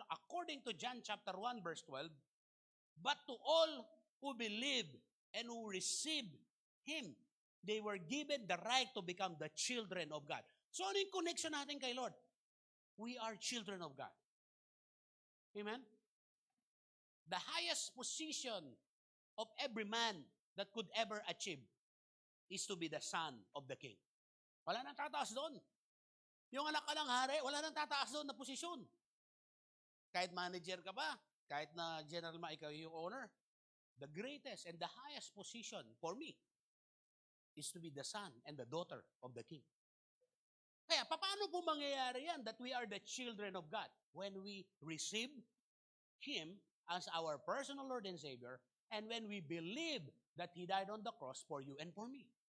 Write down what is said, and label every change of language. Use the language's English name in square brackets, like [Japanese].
[English] According to John chapter 1 verse 12, but to all who believe and who receive Him, they were given the right to become the children of God. [Filipino] So ano yung connection natin kay Lord? [English] We are children of God. [Filipino] Amen? [English] The highest position of every man that could ever achieve is to be the son of the king. [Filipino] Wala nang tataas doon. Yung anak ka ng hari, wala nang tataas doon na posisyon. Kahit manager ka pa, kahit na general ikaw yung owner, [English] the greatest and the highest position for me is to be the son and the daughter of the king. [Filipino] Kaya, paano po mangyayari yan [English] that we are the children of God? When we receive Him as our personal Lord and Savior, and when we believe that He died on the cross for you and for me.